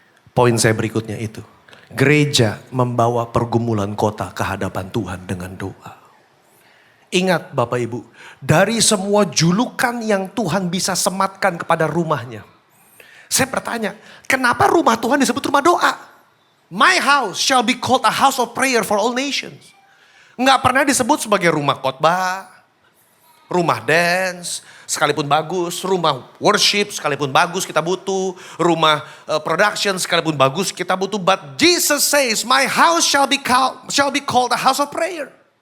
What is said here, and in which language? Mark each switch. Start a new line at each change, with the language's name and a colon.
Indonesian: Poin saya berikutnya itu. Gereja membawa pergumulan kota ke hadapan Tuhan dengan doa. Ingat Bapak Ibu, dari semua julukan yang Tuhan bisa sematkan kepada rumahnya. Saya bertanya, kenapa rumah Tuhan disebut rumah doa?
English: My house shall be called a house of prayer for all nations.
Indonesian: Nggak pernah disebut sebagai rumah khotbah, rumah dance, sekalipun bagus, rumah worship sekalipun bagus kita butuh, rumah production sekalipun bagus kita butuh.
English: But Jesus says, my house shall be called a house of prayer.